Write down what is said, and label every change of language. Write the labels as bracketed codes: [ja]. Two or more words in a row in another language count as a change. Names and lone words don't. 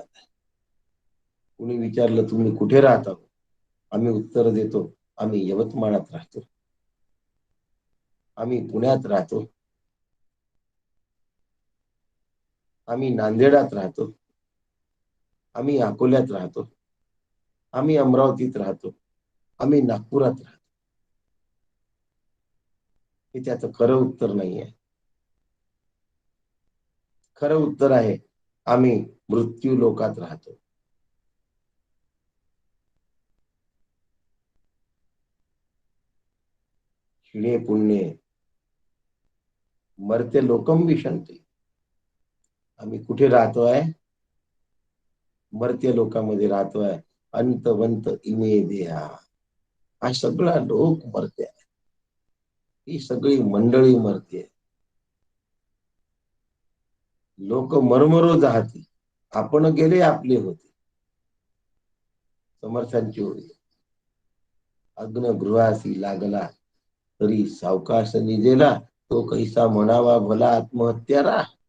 [mr] कुणी विचारलं तुम्ही कुठे राहता, आम्ही उत्तर देतो आम्ही यवतमाळात राहतो, आम्ही पुण्यात राहतो, आम्ही नांदेडात राहतो, आम्ही अकोल्यात राहतो, आम्ही अमरावतीत राहतो, आम्ही नागपुरात राहतो. हे त्याचं खरं उत्तर नाही आहे. खरं उत्तर आहे आम्ही मृत्यू लोकात राहतो. [sa] क्षीणे पुण्ये मर्त्य लोकम विशंती. [mr] आम्ही कुठे राहतोय? मर्त्य लोकांमध्ये राहतोय. [sa] अंतवंत इमे देहा. [mr] हा सगळा लोक मरते आहे. ही सगळी मंडळी मरते. लोक मरमरो जाहती आपण गेले आपले होते. समर्थांची ओळी. अग्न गृहासी लागला तरी सावकाश निजेला तो कैसा म्हणावा भला आत्महत्यारा.